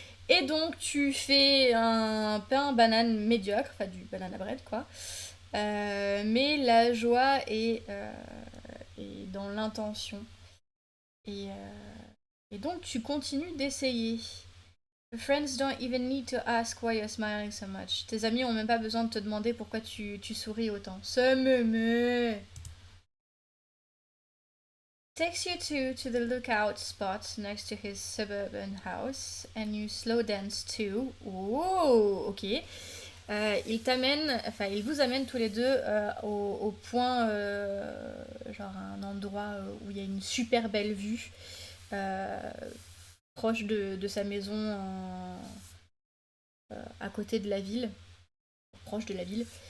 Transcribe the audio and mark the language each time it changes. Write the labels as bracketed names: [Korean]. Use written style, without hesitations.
[French] Et donc tu fais un pain banane médiocre, enfin du banana bread quoi. Mais la joie est dans l'intention. Et donc tu continues d'essayer. [English] Your friends don't even need to ask why you're smiling so much. [French] Tes amis ont même pas besoin de te demander pourquoi tu souris autant. [English] Ce me takes you to the lookout spot next to his suburban house and you slow dance too. [French] Oh, ok. Il vous amène tous les deux au point, genre un endroit où il y a une super belle vue, euh, proche de sa maison à côté de la ville, proche de la ville.